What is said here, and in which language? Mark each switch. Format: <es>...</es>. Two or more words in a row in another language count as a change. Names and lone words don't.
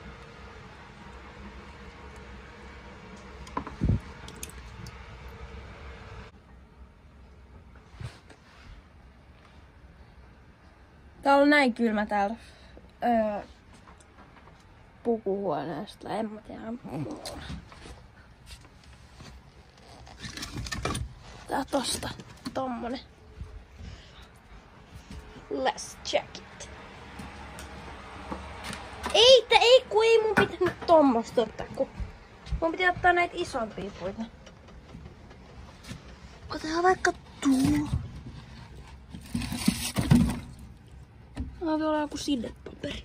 <fi>Tää on näin kylmä täällä pukuhuoneesta. En mä tiedä. Tää tosta. Tommonen.</fi> <en>Let's check it.</en> <fi>Ei kun ei mun pitänyt tommosta ottaa, kun mun piti ottaa näitä isompia puita. Otetaan vaikka tuo. Tää voi olla joku sidepaperi.</fi>